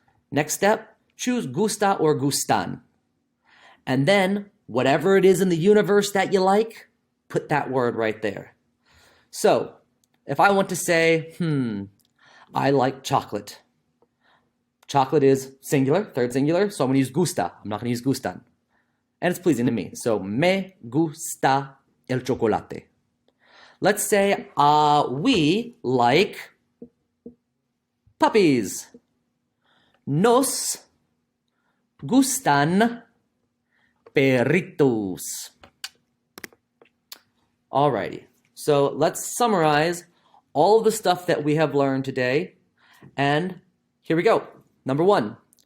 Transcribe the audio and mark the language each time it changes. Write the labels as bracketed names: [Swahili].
[English] Next step, choose gusta or gustan. And then, whatever it is in the universe that you like, put that word right there. So, if I want to say, I like chocolate. Chocolate is singular, third singular, so I'm going to use gusta. I'm not going to use gustan. And it's pleasing to me. [Spanish] So, me gusta el chocolate. [English] Let's say we like puppies. [Spanish] Nos gustan perritos. [English] Alrighty, so let's summarize all of the stuff that we have learned today. And here we go. Number 1,